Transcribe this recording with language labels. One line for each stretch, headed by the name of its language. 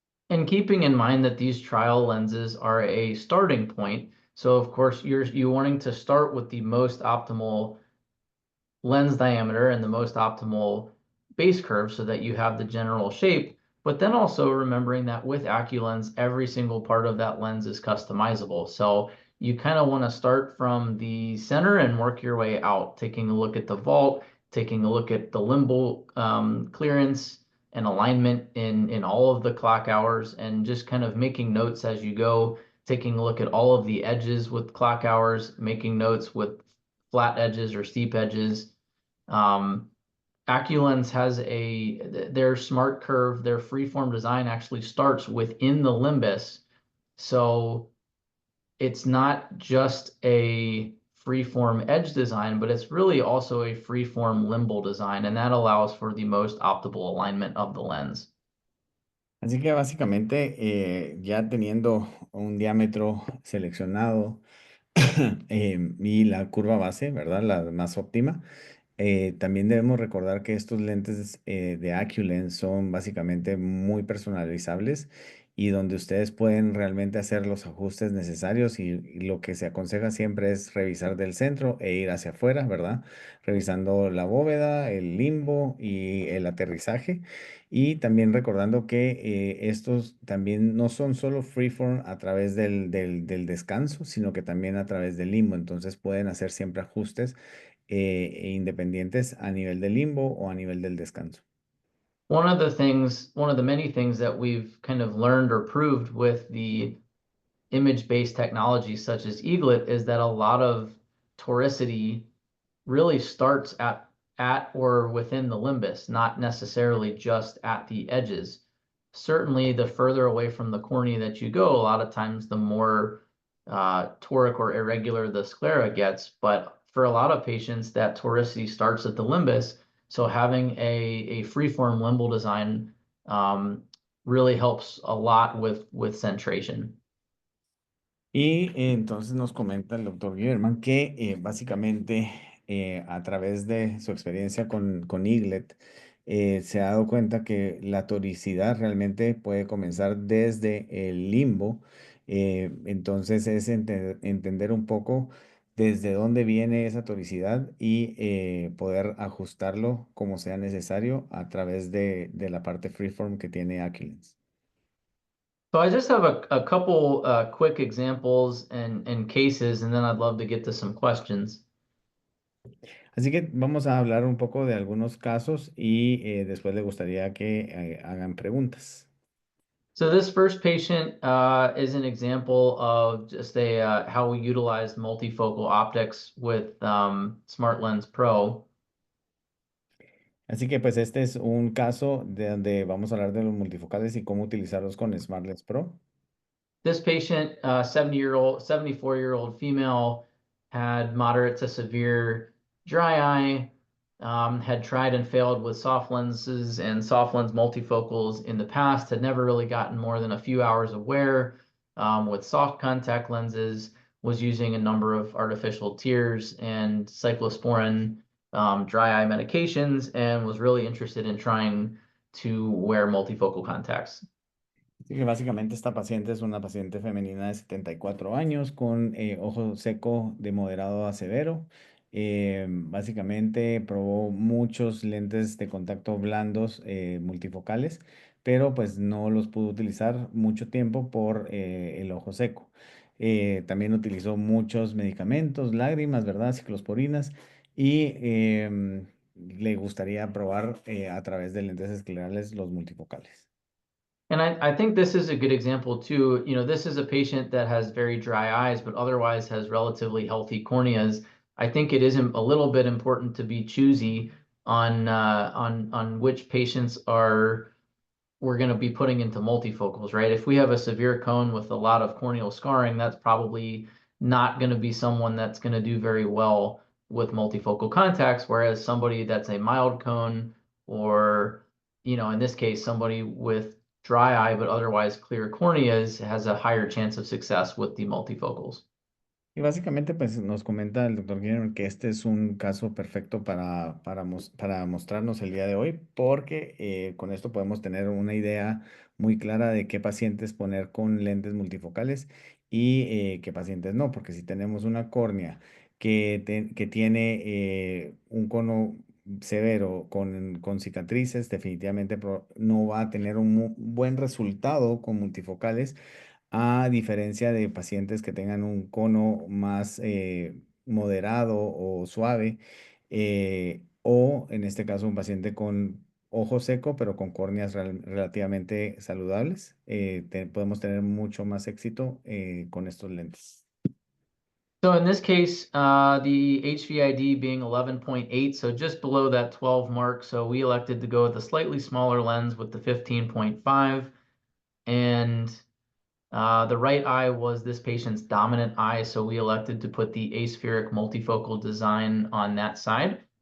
English: And keeping in mind that these trial lenses are a starting point, so of course you're wanting to start with the most optimal lens diameter and the most optimal base curve so that you have the general shape. But then also remembering that with AccuLens, every single part of that lens is customizable. So you kind of want to start from the center and work your way out, taking a look at the vault, taking a look at the limbal clearance and alignment in all of the clock hours, and just kind of making notes as you go, taking a look at all of the edges with clock hours, making notes with flat edges or steep edges. um, AccuLens has their smart curve, their freeform design actually starts within the limbus. So it's not just a freeform edge design, but it's really also a freeform limbal design, and that allows for the most optimal alignment of the lens.
Spanish: Así que básicamente, ya teniendo un diámetro seleccionado y la curva base, ¿verdad? La más óptima. También debemos recordar que estos lentes de AccuLens son básicamente muy personalizables y donde ustedes pueden realmente hacer los ajustes necesarios y lo que se aconseja siempre es revisar del centro e ir hacia afuera, ¿verdad? Revisando la bóveda, el limbo y el aterrizaje. Y también recordando que estos también no son solo freeform a través del descanso, sino que también a través del limbo. Entonces pueden hacer siempre ajustes independientes a nivel del limbo o a nivel del descanso.
English: One of the many things that we've kind of learned or proved with the image-based technologies such as Eaglet is that a lot of toricity really starts at or within the limbus, not necessarily just at the edges. Certainly, the further away from the cornea that you go, a lot of times the more toric or irregular the sclera gets. But for a lot of patients, that toricity starts at the limbus. So having a freeform limbal design really helps a lot with centration.
Spanish: Y entonces nos comenta el doctor Guillermo que básicamente a través de su experiencia con Eaglet se ha dado cuenta que la toricidad realmente puede comenzar desde el limbo. Entonces es entender un poco desde dónde viene esa toricidad y poder ajustarlo como sea necesario a través de la parte freeform que tiene Aculens.
English: So I just have a couple quick examples and cases, and then I'd love to get to some questions.
Spanish: Así que vamos a hablar un poco de algunos casos y después le gustaría que hagan preguntas.
English: So this first patient is an example of just a how we utilized multifocal optics with SmartLens Pro.
Spanish: Así que pues este es un caso de donde vamos a hablar de los multifocales y cómo utilizarlos con SmartLens Pro.
English: This patient, 74-year-old female, had moderate to severe dry eye, had tried and failed with soft lenses and soft lens multifocals in the past, had never really gotten more than a few hours of wear with soft contact lenses, was using a number of artificial tears and cyclosporin dry eye medications, and was really interested in trying to wear multifocal contacts.
Spanish: Así que básicamente esta paciente es una paciente femenina de 74 años con ojo seco de moderado a severo. Básicamente probó muchos lentes de contacto blandos multifocales, pero pues no los pudo utilizar mucho tiempo por el ojo seco. También utilizó muchos medicamentos, lágrimas, ¿verdad? Ciclosporinas y le gustaría probar a través de lentes esclerales los multifocales.
English: And I think this is a good example too. You know, this is a patient that has very dry eyes, but otherwise has relatively healthy corneas. I think it is a little bit important to be choosy on which patients are we're going to be putting into multifocals, right? If we have a severe cone with a lot of corneal scarring, that's probably not going to be someone that's going to do very well with multifocal contacts, whereas somebody that's a mild cone or, you know, in this case, somebody with dry eye but otherwise clear corneas has a higher chance of success with the multifocals.
Spanish: Y básicamente, pues nos comenta el doctor Guillermo que este es un caso perfecto para mostrarnos el día de hoy, porque con esto podemos tener una idea muy clara de qué pacientes poner con lentes multifocales y qué pacientes no, porque si tenemos una córnea que tiene un cono severo con cicatrices, definitivamente no va a tener un buen resultado con multifocales a diferencia de pacientes que tengan un cono más moderado o suave, o en este caso un paciente con ojo seco, pero con córneas relativamente saludables, podemos tener mucho más éxito con estos lentes.
English: So in this case, the HVID being 11.8, so just below that 12 mark. So we elected to go with a slightly smaller lens with the 15.5. And the right eye was this patient's dominant eye, so we elected to put the aspheric multifocal design on that side.